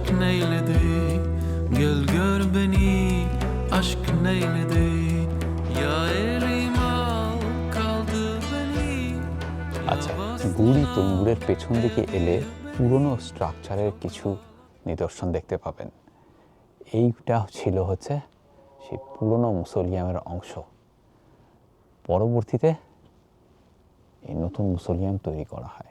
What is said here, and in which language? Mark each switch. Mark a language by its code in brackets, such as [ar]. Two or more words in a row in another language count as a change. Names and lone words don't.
[tr] neyledi Gel gör beni aşk neyledi Ya elim al kaldı beni [bn] আচ্ছা, গুড়ি তৈমুরের পেছন দিকে এলে পুরনো স্ট্রাকচারের কিছু নিদর্শন দেখতে পাবেন। এইটা ছিল হচ্ছে সেই পুরনো মুসোলিয়ামের অংশ। পরবর্তীতে এই নতুন মুসোলিয়াম তৈরি করা হয়।